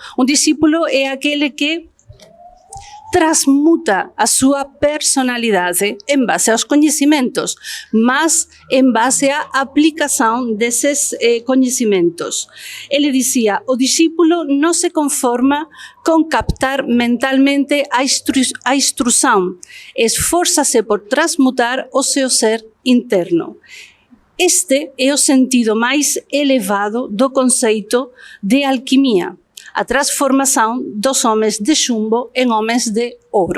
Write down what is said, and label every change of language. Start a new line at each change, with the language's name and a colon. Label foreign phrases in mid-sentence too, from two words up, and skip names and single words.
Galician: Un discípulo é aquele que transmuta a súa personalidade en base aos coñecimentos, mas en base á aplicación deses coñecimentos. Ele dicía, o discípulo non se conforma con captar mentalmente a instrução, esfórzase por transmutar o seu ser interno.
Portuguese: Este é o sentido máis elevado do conceito de alquimia, a transformação dos homens de chumbo em homens de ouro.